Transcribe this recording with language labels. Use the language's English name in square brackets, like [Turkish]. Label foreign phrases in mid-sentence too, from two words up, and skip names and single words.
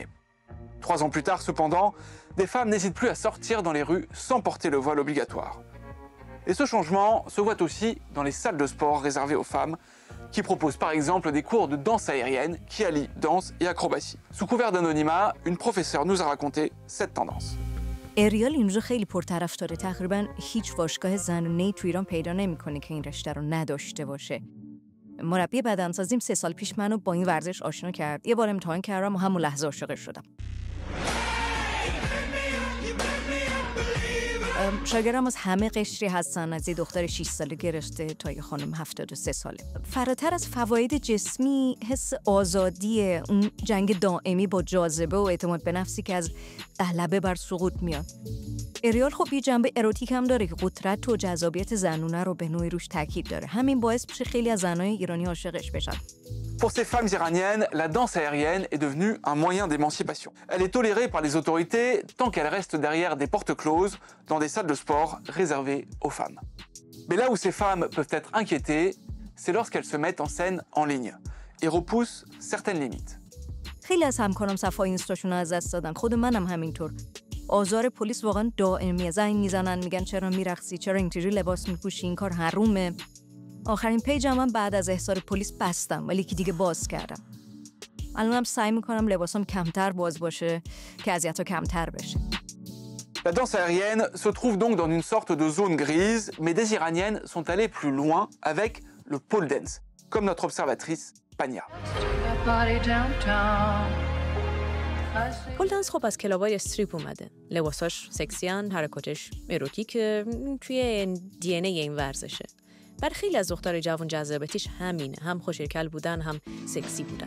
[French] 3 ans plus tard, cependant, des femmes n'hésitent plus à sortir dans les rues sans porter le voile obligatoire. Et ce changement se voit aussi dans les salles de sport réservées aux femmes, qui proposent par exemple des cours de danse aérienne qui allient danse et acrobatie. Sous couvert d'anonymat, une professeure nous a raconté cette tendance. [Persian] اریال این روزا خیلی پرطرفداره. تقریبا هیچ باشگاه زنونه‌ای تو ایران پیدا نمی‌کنه که این رشته رو نداشته باشه. مربی بدنسازیم 3 سال پیش منو با این ورزش آشنا کرد. یه بار امتحان کردم و همون لحظه عاشقش شدم. شاگردم از همه قشری هستن، از یه دختر 6 ساله گرفته تا یه خانم 73 ساله. فراتر از فواید جسمی، حس آزادی، اون جنگ دائمی با جاذبه و اعتماد به نفسی که از غلبه بر سقوط میاد. اریال خب یه جنبه اروتیک هم داره که قدرت و جذابیت زنونه رو به نوعی روش تاکید داره. همین باعث میشه خیلی از زنای ایرانی عاشقش بشن. [French] Pour ces femmes iraniennes, la danse aérienne est devenue un moyen d'émancipation. Elle est tolérée par les autorités tant qu'elle reste derrière des portes closes dans des salles de sport réservées aux femmes. Mais là où ces femmes peuvent être inquiétées, c'est lorsqu'elles se mettent en scène en ligne et repoussent certaines limites. [Persian] خیلی از همکارام صفحه اینستاشون از دست دادن. خود منم همینطور. آزار پلیس واقعا دائمیه. زنگ میزنن میگن چرا میرقصی، چرا اینجوری لباس میپوشی، این کار حرومه. آخرین پیجم من بعد از احضار پلیس بستم ولی که دیگه باز کردم. الانم سعی میکنم لباسام کمتر باز باشه که اذیت‌ها کمتر بشه. [French] La danse aérienne se trouve donc dans une sorte de zone grise, mais des Iraniennes sont allées plus loin avec le [English] pole dance, [French] comme notre observatrice Pania. [English] pole dance [Persian] خب از کلابای استریپ اومده. لباساش سکسیان، حرکاتش اروتیک، توی دی ان ای این ورزشه. برای خیلی از دخترای جوان جذابیتش همینه، هم خوش‌الکل بودن هم سکسی بودن.